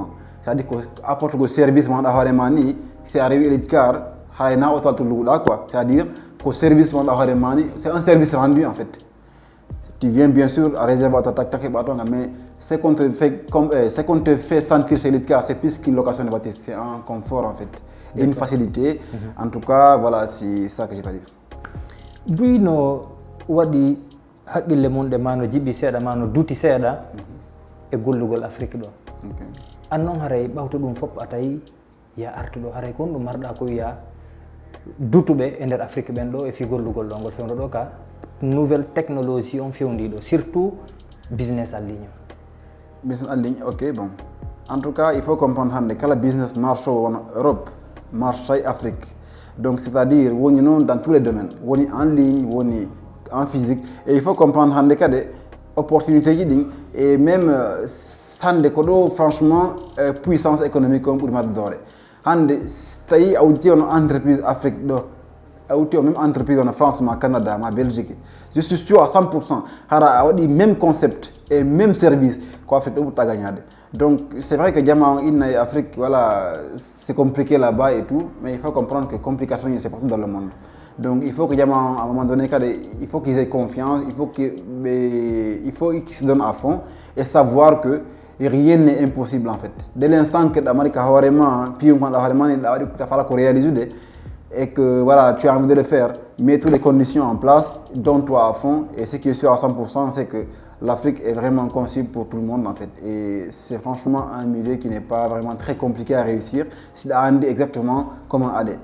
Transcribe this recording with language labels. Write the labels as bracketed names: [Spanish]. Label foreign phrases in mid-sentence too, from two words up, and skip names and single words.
[French] C'est-à-dire qu'on apporte le service, c'est arrivé à Elite Car, c'est-à-dire qu'au service, c'est un service rendu en fait. Tu viens bien sûr à réserver à ta mais ce qu'on te fait sentir chez Elite Car, c'est plus qu'une location de voiture, c'est un confort en fait, et une facilité. En tout cas, voilà, c'est ça que j'ai pas dit. Bruno, [Fula] wadi haqqille mon de mano jibi seeɗa mano duuti seeɗa e gollugol Afrique ɗo. An noon haray ɓawto ɗum fof a tawi ya artuɗo haray ko ɗum marɗa ko wiya dutuɓe e nder Afrique ɓen ɗo e fi gollugol ɗo ngol fewno ɗo ka [French] nouvelle technologie [Fula] on fewndi ɗo surtout [French] business en ligne. Business en ligne, ok, bon. En tout cas, il faut comprendre que le business marche en Europe, marche en Afrique. Donc, c'est-à-dire, on est dans tous les domaines. On est en ligne, on est en physique. Et il faut comprendre qu'il y a des opportunités et même, franchement, puissance économique comme pour Madrid. [Fula] Hande tawi a wutti on entreprise Afrique ɗo a wutti o [French] même entreprise en France [Fula] ma Canada ma Belgique [French] je suis sûr à 100% [Fula] hara a waɗi [French] même concept et même service [Fula] ko Afrique ɗo ɓurta gagnade. [French] Donc c'est vrai que [Fula] jama on inna e Afrique [French] voilà c'est compliqué là-bas et tout mais il faut comprendre que complication c'est partout dans le monde. Donc il faut que jama à un moment donné il faut qu'ils aient confiance, il faut qu'ils se donnent à fond et savoir que rien n'est impossible en fait. Dès l'instant que l'Amérique a vraiment, puis on a vraiment réalisé et que voilà, tu as envie de le faire, mets toutes les conditions en place, donne-toi à fond et ce qui est sûr à 100% c'est que l'Afrique est vraiment conçue pour tout le monde en fait et c'est franchement un milieu qui n'est pas vraiment très compliqué à réussir si on dit exactement comment aller.